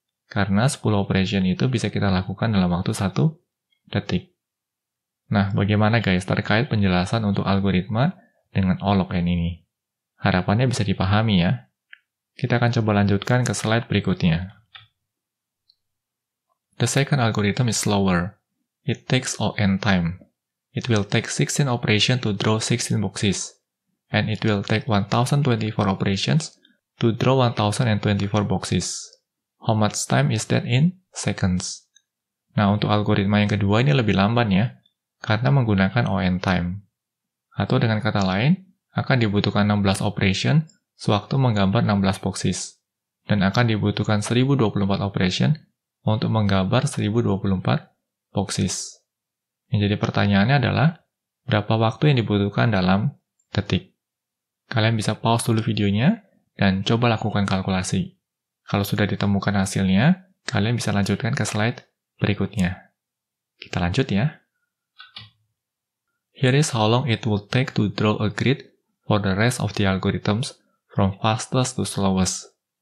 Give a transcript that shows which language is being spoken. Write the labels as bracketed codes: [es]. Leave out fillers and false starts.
[id] Karena 10 operation itu bisa kita lakukan dalam waktu 1 detik. Nah, bagaimana guys terkait penjelasan untuk algoritma dengan O log n ini? Harapannya bisa dipahami ya. Kita akan coba lanjutkan ke slide berikutnya. [en] The second algorithm is slower. It takes ON time. It will take 16 operations to draw 16 boxes. And it will take 1024 operations to draw 1024 boxes. How much time is that in seconds? [id] Nah, untuk algoritma yang kedua ini lebih lamban ya, karena menggunakan ON time. Atau dengan kata lain, akan dibutuhkan 16 operation sewaktu menggambar 16 boxes. Dan akan dibutuhkan 1024 operation untuk menggambar 1024 boxes. Yang jadi pertanyaannya adalah, berapa waktu yang dibutuhkan dalam detik? Kalian bisa pause dulu videonya, dan coba lakukan kalkulasi. Kalau sudah ditemukan hasilnya, kalian bisa lanjutkan ke slide berikutnya. Kita lanjut ya. [en] Here is how long it will take to draw a grid for the rest of the algorithms from fastest to slowest.